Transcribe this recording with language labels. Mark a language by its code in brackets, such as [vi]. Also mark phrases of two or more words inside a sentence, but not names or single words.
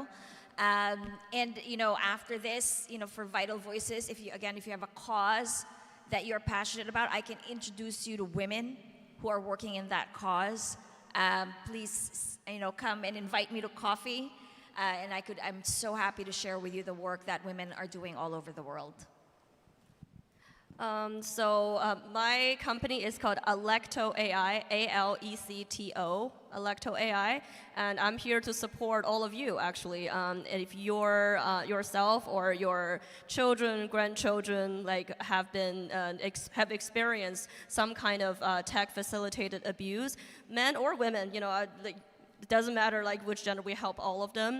[en] And after this, for Vital Voices, if you have a cause that you're passionate about, I can introduce you to women who are working in that cause. Please, come and invite me to coffee, and I'm so happy to share with you the work that women are doing all over the world. My company is called Alecto AI, A-L-E-C-T-O, Alecto AI, and I'm here to support all of you, actually. If you're yourself or your children, grandchildren, have experienced some kind of tech-facilitated abuse, men or women, it doesn't matter which gender, we help all of them.